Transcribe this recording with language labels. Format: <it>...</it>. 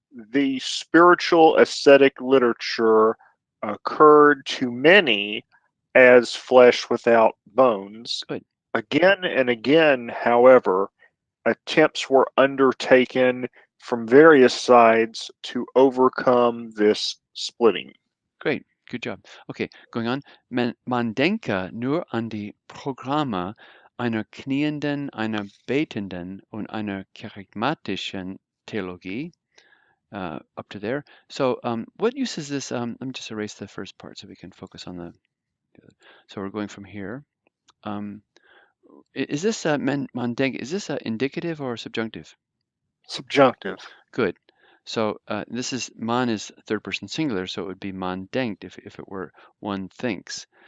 <en>The spiritual ascetic literature occurred to many as flesh without bones. Good. Again and again, however, attempts were undertaken from various sides to overcome this splitting. Great. Good job. Okay, going on.</en> <de>Man denke nur an die Programme einer knienden, einer betenden und einer charismatischen Theologie.</de> <en>Up to there. So what use is this? Let me just erase the first part so we can focus on the. So we're going from here. Is this</en> <de>man denke?</de> <en>Is this indicative or subjunctive? Subjunctive. Good. So this is man is third person singular, so it would be</en> <de>man denkt</de> <en>if it were one thinks.</en>